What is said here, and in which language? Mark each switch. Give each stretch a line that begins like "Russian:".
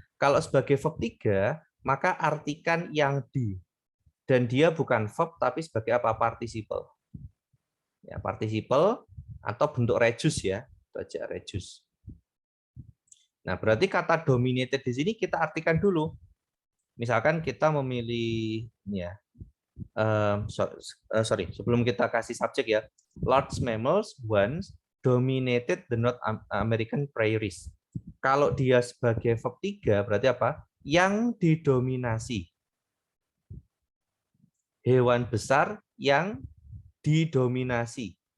Indonesian: Kalau sebagai verb 3 maka artikan yang di dan dia bukan verb tapi sebagai apa? Participle. Ya, participle atau bentuk reduce ya, itu aja reduce. Nah, berarti kata dominated di sini kita artikan dulu. Misalkan kita memilih ini ya. Sorry, sebelum kita kasih subjek ya.
English: Large mammals once dominated the North American prairies.
Indonesian: Kalau dia sebagai verb 3 berarti apa? Yang didominasi. Hewan besar yang didominasi.